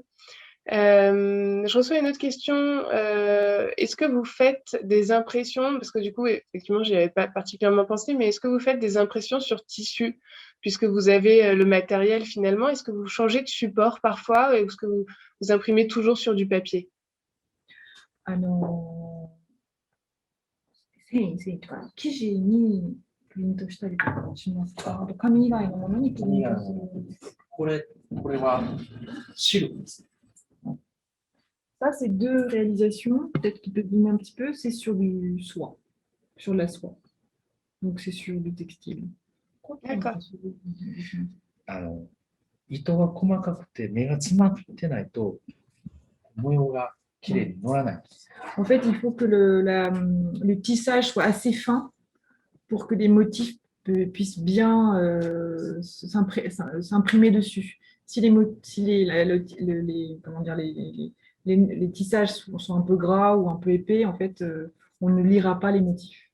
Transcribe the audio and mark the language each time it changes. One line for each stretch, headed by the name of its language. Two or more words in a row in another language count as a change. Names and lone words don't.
French: Je reçois une autre question. Est-ce que vous faites des impressions, parce que du coup, effectivement, je n'y avais pas particulièrement pensé, mais est-ce que vous faites des impressions sur tissu, puisque vous avez le matériel finalement? Est-ce que vous changez de support parfois, ou est-ce que vous imprimez toujours sur du papier?
Japanese: 繊維とか生地にプリントしたりとかしますか？あと紙以外のものにプリントする。これはシルクです。
French: Ça, c'est 2 réalisations, peut-être qu'ils peuvent deviner un petit peu, c'est sur du soie, sur de la soie. Donc, c'est sur du textile. D'accord.
Japanese: 糸が細かくて目が詰まってないと模様がきれいに乗らないんです。
French: En fait, il faut que le tissage soit assez fin pour que les motifs puissent bien s'imprimer dessus. Si les tissages sont un peu gras ou un peu épais, en fait, on ne lira pas les motifs.